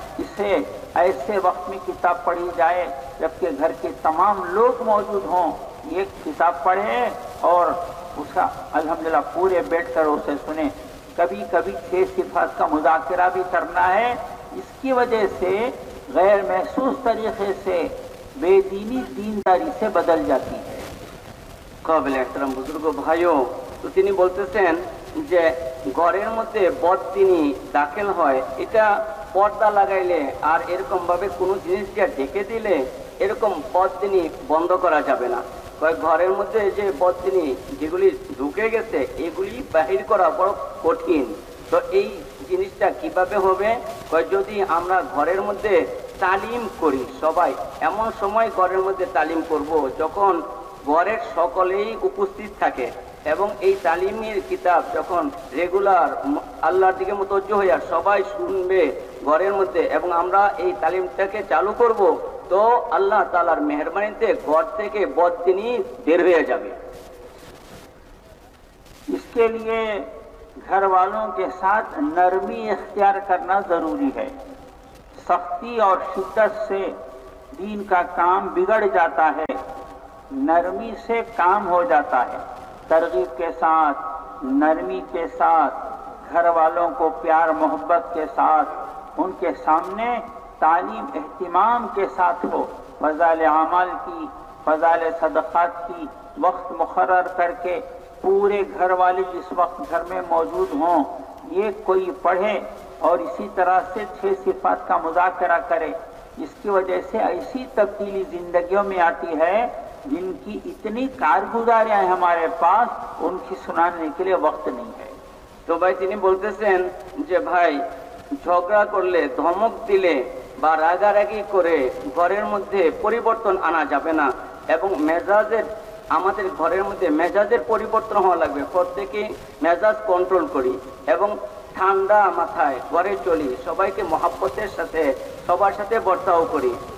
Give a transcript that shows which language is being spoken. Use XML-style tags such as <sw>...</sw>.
<hi>इसे ऐसे वक्त में किताब पढ़ी जाए जबकि घर के तमाम लोग मौजूद हों, ये किताब पढ़े और उसका अल्हम्दुलिल्लाह पूरे बैठकर उसे सुने। कभी कभी 6 सिफात का मुज़ाकरा भी करना है। इसकी वजह से गैर महसूस तरीके से बेदीनी दीनदारी से बदल जाती है।</hi> <bn>কাবিল এহতরাম বুজুর্গ ভাইও, তো তিনি বলতেছেন যে ঘরের মধ্যে বদদিনী দাখিল হয়, এটা পর্দা লাগাইলে আর এরকম ভাবে কোনো জিনিস দিয়ে ঢেকে দিলে এরকম বদদিনী বন্ধ করা যাবে না। ঘরের মধ্যে যে বদদিনী যেগুলি ঢুকে গেছে এগুলি বাহির করা বড় কঠিন। তো এই জিনিসটা কিভাবে হবে? যদি আমরা ঘরের মধ্যে তালিম করি, সবাই এমন সময় ঘরের মধ্যে তালিম করব যখন ঘরের সকলেই উপস্থিত থাকে এবং এই তালিমের কিতাব যখন রেগুলার আল্লাহর দিকে মুতওয়াজ্জ হইয়া সবাই শুনবে ঘরের মধ্যে এবং আমরা এই তালিমটাকে চালু করব, তো আল্লাহ তাআলার মেহেরবানিতে ঘর থেকে বদদিনী বের হয়ে যাবে।</bn> <hi>इसके लिए घर वालों के साथ नरमी इख्तियार करना जरूरी है। सख्ती और शिद्दत से दीन का काम बिगड़ जाता है, नरमी से काम हो जाता है। तरगीब के साथ, नरमी के साथ, घर वालों को प्यार मोहब्बत के साथ उनके सामने तालीम एहतिमाम के साथ हो। फज़ाइल अमाल की, फज़ाइल सदक़ात की वक्त मुक़र्रर करके पूरे घर वाले जिस वक्त घर में मौजूद हों ये कोई पढ़े और इसी तरह से 6 सिफात का मुज़ाकरा करे। इसकी वजह से ऐसी तब्दीली जिंदगियों में आती है जिनकी इतनी कारगुजारियां हैं हमारे पास, उनकी सुनाने के लिए वक्त नहीं है।</hi> <bn>তো ভাই তিনি বলতেছেন যে ভাই ঝগড়া করলে, ধমক দিলে বা রাগারাগি করে ঘরের মধ্যে পরিবর্তন আনা যাবে না এবং মেজাজের আমাদের ঘরের মধ্যে মেজাজের পরিবর্তন হওয়া লাগবে। প্রত্যেকে মেজাজ কন্ট্রোল করি এবং ঠান্ডা মাথায় ঘরে চলি, সবাইকে মহাব্বতের সাথে সবার সাথে বর্তাও করি।</bn>